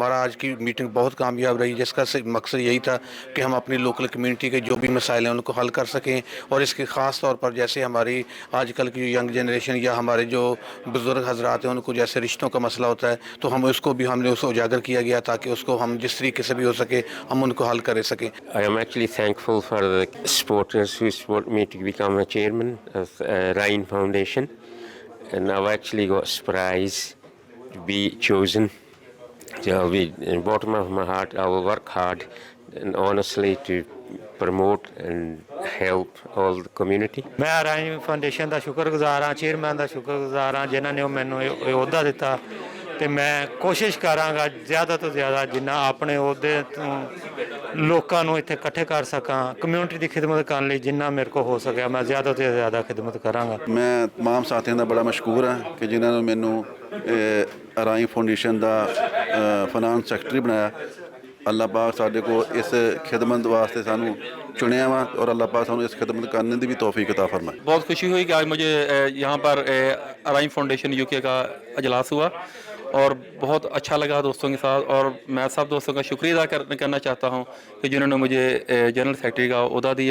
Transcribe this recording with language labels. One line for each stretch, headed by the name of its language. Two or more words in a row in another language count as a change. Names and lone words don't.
Urdu: ہمارا آج کی میٹنگ بہت کامیاب رہی جس کا مقصد یہی تھا کہ ہم اپنی
English: local community
Urdu: کے جو بھی مسائل ہیں ان کو حل کر سکیں اور اس کے خاص طور پر جیسے ہماری آج کل کی
English: young generation
Urdu: یا ہمارے جو بزرگ حضرات ہیں ان کو جیسے رشتوں کا مسئلہ ہوتا ہے تو ہم اس کو بھی ہم نے اس کو اجاگر کیا گیا تاکہ اس کو ہم جس طریقے سے بھی ہو سکے ہم ان کو حل کر سکیں۔
English: I am actually thankful for the supporters who support me to become a chairman of Ryan Foundation, and I've actually got surprised to be chosen. So I'll be in the bottom of my heart, I will work hard and honestly to promote and help all the community.
Punjabi: میں ارائیں فاؤنڈیشن ਦਾ ਸ਼ੁਕਰਗੁਜ਼ਾਰ ਹਾਂ, ਚੇਅਰਮੈਨ ਦਾ ਸ਼ੁਕਰਗੁਜ਼ਾਰ ਹਾਂ ਜਿਨ੍ਹਾਂ ਨੇ ਮੈਨੂੰ ਇਹ ਅਹੁਦਾ ਦਿੱਤਾ ਤੇ ਮੈਂ ਕੋਸ਼ਿਸ਼ ਕਰਾਂਗਾ ਜ਼ਿਆਦਾ ਤੋਂ ਜ਼ਿਆਦਾ ਜਿੰਨਾ ਆਪਣੇ ਅਹੁਦੇ ਤੋਂ ਲੋਕਾਂ ਨੂੰ ਇੱਥੇ ਇਕੱਠੇ ਕਰ ਸਕਾਂ, ਕਮਿਊਨਿਟੀ ਦੀ ਖਿਦਮਤ ਕਰਨ ਲਈ ਜਿੰਨਾ ਮੇਰੇ ਕੋਲ ਹੋ ਸਕਿਆ ਮੈਂ ਜ਼ਿਆਦਾ ਤੋਂ ਜ਼ਿਆਦਾ ਖਿਦਮਤ ਕਰਾਂਗਾ। ਮੈਂ तमाम ਸਾਥੀਆਂ ਦਾ ਬੜਾ ਮਸ਼ਕੂਰ ਹਾਂ ਕਿ ਜਿਨ੍ਹਾਂ ਨੇ ਮੈਨੂੰ ਅਰਾਈ ਫਾਊਂਡੇਸ਼ਨ ਦਾ
English: finance secretary
Punjabi: ਬਣਾਇਆ। اللہ پاک سارے کو اس خدمت واسطے سانو چنیا وا اور اللہ پاک سانو اس خدمت کرنے کی بھی توفیق عطا فرمائے۔
Urdu: بہت خوشی ہوئی کہ آج مجھے یہاں پر ارائیں فاؤنڈیشن UK کا اجلاس ہوا اور بہت اچھا لگا دوستوں کے ساتھ اور میں سب دوستوں کا شکریہ ادا کرنا چاہتا ہوں کہ جنہوں نے مجھے
English: general secretary
Urdu: کا عہدہ دیا۔